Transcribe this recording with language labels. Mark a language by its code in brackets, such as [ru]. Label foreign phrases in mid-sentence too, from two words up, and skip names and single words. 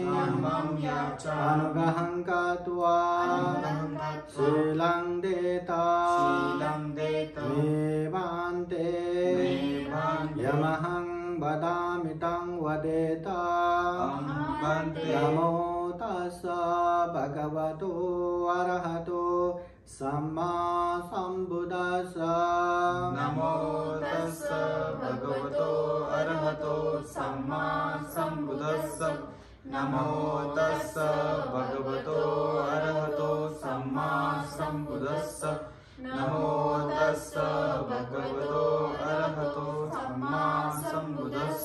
[pi] संघं कृत्वा शीलं देता मे भन्ते यमहं वदामि तं वदेत नमो तस्स भगवतो अरहतो सम्मा संबुद्धस्स नमो तस्स भगवतो अरहतो सम्मा संबुद्धस्स नमो तस्स भगवतो अरहतो सम्मा संबुद्धस्स नमो तस्स भगवतो अरहतो सम्मा संबुद्धस्स